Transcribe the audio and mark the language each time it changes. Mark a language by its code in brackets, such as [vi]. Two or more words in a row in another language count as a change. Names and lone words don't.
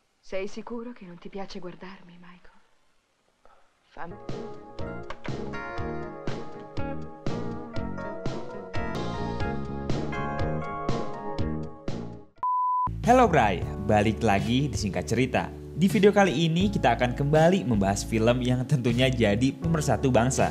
[it] Sei sicuro che non ti piace guardarmi, Michael? Fammi... [id] Halo Bray, balik lagi di Singkat Cerita. Di video kali ini kita akan kembali membahas film yang tentunya jadi pemersatu bangsa.